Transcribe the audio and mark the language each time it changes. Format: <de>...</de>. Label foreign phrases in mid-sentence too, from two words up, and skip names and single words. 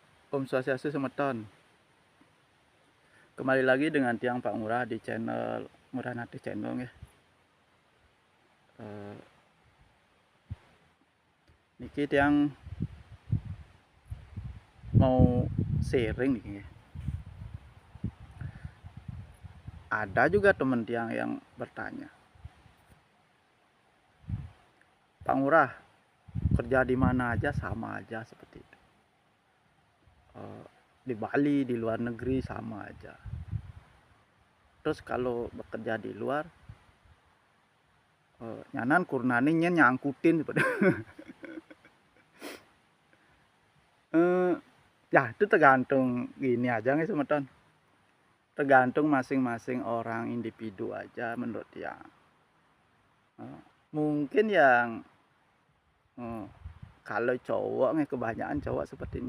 <id>Om Swastiastu Semeton. Kembali lagi dengan Tiang Pak Ngurah di channel Ngurah Nate Channel ya. Niki Tiang mau sharing nih ya. Ada juga teman Tiang yang bertanya, Pak Ngurah, kerja di mana aja sama aja seperti itu. Di Bali, di luar negeri sama aja. Terus kalau bekerja di luar,</id> <ban>nyanan kurnaninya nyangkutin</ban> <id>seperti ya itu tergantung gini aja nih Semeton. Tergantung masing-masing orang individu aja menurut Tiang. Mungkin yang kalau cowok nih, kebanyakan cowok seperti ini.</id>